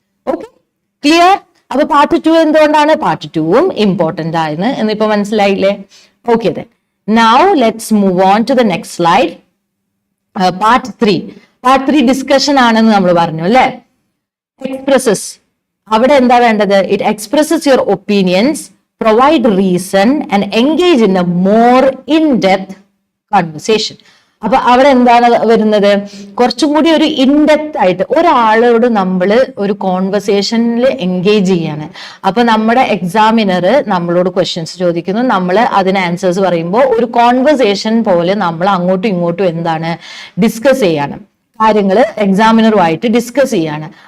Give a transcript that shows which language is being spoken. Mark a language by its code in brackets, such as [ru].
[ml] Okay, clear? അപ്പൊ part 2 എന്തുകൊണ്ടാണ്, part 2ഉം important ആയെന്ന് എന്നിപ്പോ മനസ്സിലായില്ലേ? [en] Okay, then now let's move on to the next slide. Part 3. [ml] Part 3 discussion ആണെന്ന് നമ്മൾ പറഞ്ഞു അല്ലെ. എക്സ്പ്രസസ്, അവിടെ എന്താ വേണ്ടത്? [en] It expresses your opinions, provide reason and engage in a more in-depth conversation. [ml] അപ്പൊ അവിടെ എന്താണ് വരുന്നത്? കുറച്ചും കൂടി ഒരു ഇൻഡെപ്ത് ആയിട്ട് ഒരാളോട് നമ്മൾ ഒരു കോൺവെർസേഷനിൽ എൻഗേജ് ചെയ്യാണ്. അപ്പൊ നമ്മുടെ എക്സാമിനർ നമ്മളോട് ക്വസ്റ്റ്യൻസ് ചോദിക്കുന്നു, നമ്മൾ അതിന് ആൻസേഴ്സ് പറയുമ്പോൾ ഒരു കോൺവെർസേഷൻ പോലെ നമ്മൾ അങ്ങോട്ടും ഇങ്ങോട്ടും എന്താണ് ഡിസ്കസ് ചെയ്യാണ്, കാര്യങ്ങൾ എക്സാമിനറുമായിട്ട് ഡിസ്കസ് ചെയ്യാണ്.